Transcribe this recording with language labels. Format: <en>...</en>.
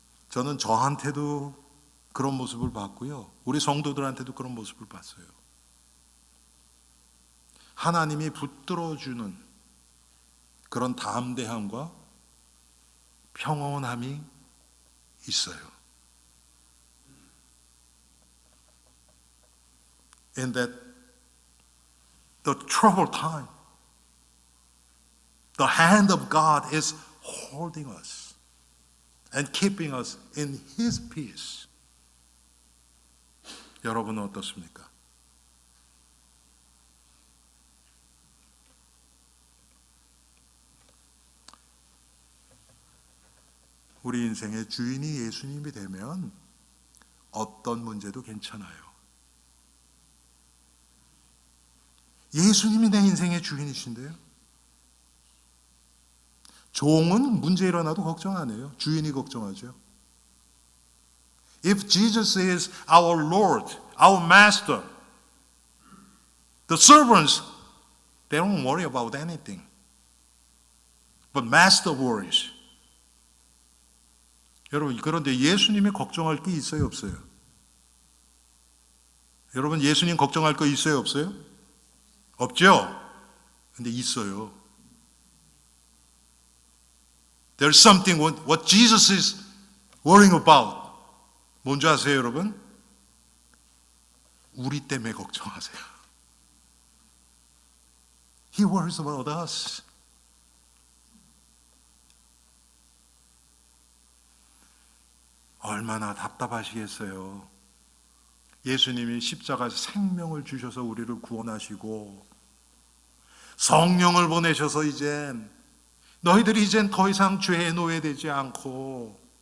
<ko>저는 저한테도 그런 모습을 봤고요. 우리 성도들한테도 그런 모습을 봤어요. 하나님이 붙들어주는 그런 담대함과 평온함이 있어요.</ko> <en>In that the troubled time, the hand of God is holding us and keeping us in His peace.</en> <ko>여러분은 어떻습니까? 우리 인생의 주인이 예수님이 되면 어떤 문제도 괜찮아요. 예수님이 내 인생의 주인이신데요. 종은 문제 일어나도 걱정 안 해요. 주인이 걱정하죠.</ko> <en>If Jesus is our Lord, our Master, the servants, they don't worry about anything. But Master worries.</en> <ko>여러분, 그런데 예수님이 걱정할 게 있어요, 없어요? 여러분, 예수님 걱정할 거 있어요, 없어요? 없죠? 근데 있어요.</ko> <en>There's something what Jesus is worrying about.</en> <ko>뭔지 아세요, 여러분? 우리 때문에 걱정하세요.</ko> <en>He worries about us.</en> <ko>얼마나 답답하시겠어요. 예수님이 십자가에서 생명을 주셔서 우리를 구원하시고 성령을 보내셔서 이젠 너희들이 이젠 더 이상 죄에 노예되지 않고</ko>